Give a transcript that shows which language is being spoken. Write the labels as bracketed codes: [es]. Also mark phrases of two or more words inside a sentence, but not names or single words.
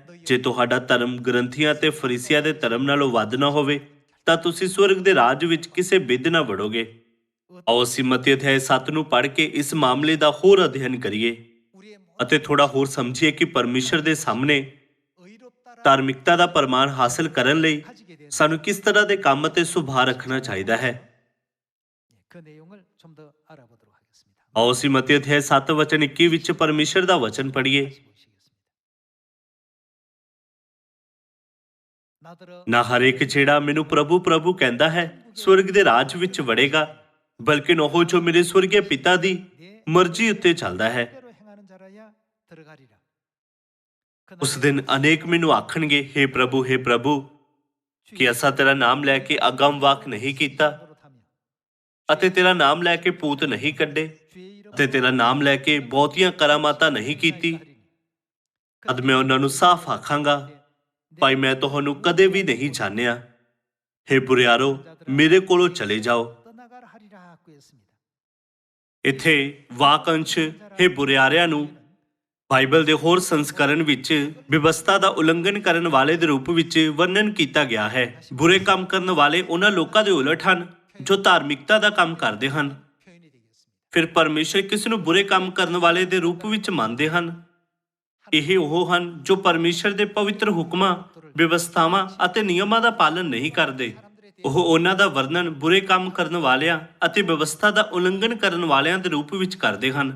[pa] ਜੇ ਤੁਹਾਡਾ ਧਰਮ ਗ੍ਰੰਥੀਆਂ ਅਤੇ ਫਰੀਸੀਆਂ ਦੇ ਧਰਮ ਨਾਲੋਂ ਵੱਧ ਨਾ ਹੋਵੇ ਤਾਂ ਤੁਸੀਂ ਸਵਰਗ ਦੇ ਰਾਜ ਵਿੱਚ ਕਿਸੇ ਵਿਧ ਨਾ ਵੜੋਗੇ। ਆਓ ਅਸੀਂ ਮਤੀ ਅਧਿਆਇ 7 ਨੂੰ ਪੜ੍ਹ ਕੇ ਇਸ ਮਾਮਲੇ ਦਾ ਹੋਰ ਅਧਿਐਨ ਕਰੀਏ ਅਤੇ ਥੋੜਾ ਹੋਰ ਸਮਝੀਏ ਕਿ ਪਰਮੇਸ਼ਰ ਦੇ ਸਾਹਮਣੇ ਧਾਰਮਿਕਤਾ ਦਾ ਪ੍ਰਮਾਣ ਹਾਸਲ ਕਰਨ ਲਈ ਸਾਨੂੰ ਕਿਸ ਤਰ੍ਹਾਂ ਦੇ ਕੰਮ ਅਤੇ ਸੁਭਾਅ ਰੱਖਣਾ ਚਾਹੀਦਾ ਹੈ। [ko] 그 내용을 좀 더 알아보도록 하겠습니다. [pa] ਆਓ ਅਸੀਂ ਮਤੀ ਅਧਿਆਇ 7 ਵਚਨ 21 ਵਿੱਚ ਪਰਮੇਸ਼ਰ ਦਾ ਵਚਨ ਪੜ੍ਹੀਏ। [ko] 다시 보시겠습니다. 나더러 [pa] ਨਾ ਹਰੇਕ ਜਿਹੜਾ ਮੈਨੂੰ ਪ੍ਰਭੂ ਪ੍ਰਭੂ ਕਹਿੰਦਾ ਹੈ ਸਵਰਗ ਦੇ ਰਾਜ ਵਿੱਚ ਵੜੇਗਾ, ਬਲਕਿ ਉਹ ਜੋ ਮੇਰੇ ਸਵਰਗੀ ਪਿਤਾ ਦੀ ਮਰਜ਼ੀ ਉੱਤੇ ਚੱਲਦਾ ਹੈ। [ko] 뜻대로 행하는 자라야 들어가리라. [pa] ਉਸ ਦਿਨ ਅਨੇਕ ਮੈਨੂੰ ਆਖਣਗੇ, ਹੇ ਪ੍ਰਭੂ ਕਿ ਅਸਾਂ ਤੇਰਾ ਨਾਮ ਲੈ ਕੇ ਅਗੰਮ ਵਾਕ ਨਹੀਂ ਕੀਤਾ ਅਤੇ ਤੇਰਾ ਨਾਮ ਲੈ ਕੇ ਭੂਤ ਨਹੀਂ ਕੱਢੇ ਅਤੇ ਤੇਰਾ ਨਾਮ ਲੈ ਕੇ ਬਹੁਤੀਆਂ ਕਰਾਮਾਤਾਂ ਨਹੀਂ ਕੀਤੀ। ਤਦ ਮੈਂ ਉਹਨਾਂ ਨੂੰ ਸਾਫ਼ ਆਖਾਂਗਾ, ਭਾਈ ਮੈਂ ਤੁਹਾਨੂੰ ਕਦੇ ਵੀ ਨਹੀਂ ਜਾਣਿਆ। ਹੇ ਬੁਰਿਆਰੋ, ਮੇਰੇ ਕੋਲੋਂ ਚਲੇ ਜਾਓ। [ko] 떠나가라 하리라 하고 했습니다. [pa] ਇੱਥੇ ਵਾਕੰਸ਼ ਹੇ ਬੁਰਿਆਰਿਆਂ ਨੂੰ ਬਾਈਬਲ ਦੇ ਹੋਰ ਸੰਸਕਰਣ ਵਿੱਚ ਵਿਵਸਥਾ ਦਾ ਉਲੰਘਣ ਕਰਨ ਵਾਲੇ ਦੇ ਰੂਪ ਵਿੱਚ ਵਰਣਨ ਕੀਤਾ ਗਿਆ ਹੈ। ਬੁਰੇ ਕੰਮ ਕਰਨ ਵਾਲੇ ਉਹਨਾਂ ਲੋਕਾਂ ਦੇ ਉਲਟ ਹਨ ਜੋ ਧਾਰਮਿਕਤਾ ਦਾ ਕੰਮ ਕਰਦੇ ਹਨ। [ko] 표현이 되겠습니다. [pa] ਫਿਰ ਪਰਮੇਸ਼ਰ ਕਿਸ ਨੂੰ ਬੁਰੇ ਕੰਮ ਕਰਨ ਵਾਲੇ ਦੇ ਰੂਪ ਵਿੱਚ ਮੰਨਦੇ ਹਨ? ਇਹ ਉਹ ਹਨ ਜੋ ਪਰਮੇਸ਼ਰ ਦੇ ਪਵਿੱਤਰ ਹੁਕਮਾਂ, ਵਿਵਸਥਾਵਾਂ ਅਤੇ ਨਿਯਮਾਂ ਦਾ ਪਾਲਨ ਨਹੀਂ ਕਰਦੇ। ਉਹ ਉਹਨਾਂ ਦਾ ਵਰਣਨ ਬੁਰੇ ਕੰਮ ਕਰਨ ਵਾਲਿਆਂ ਅਤੇ ਵਿਵਸਥਾ ਦਾ ਉਲੰਘਣ ਕਰਨ ਵਾਲਿਆਂ ਦੇ ਰੂਪ ਵਿੱਚ ਕਰਦੇ ਹਨ।